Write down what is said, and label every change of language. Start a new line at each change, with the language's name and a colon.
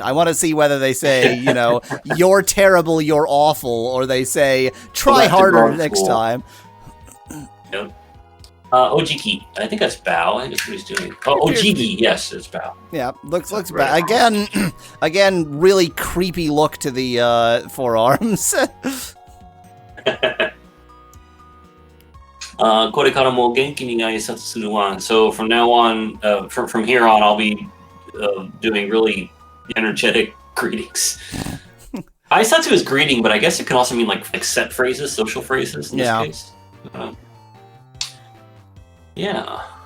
English: I want to see whether they say, you know, you're terrible, you're awful, or they say, try harder next time. Yep. Ojiki. I think that's bow. I think that's what he's doing. Oh, Ojigi. Yes, it's bow. Yeah, looks bad. Again, really creepy look to the forearms.
Japanese: これからも元気に挨拶するワン.
English: So from now on, from here on, I'll be doing really energetic greetings. Aisatsu is greeting, but I guess it can also mean like set phrases, social phrases in this case. Yeah.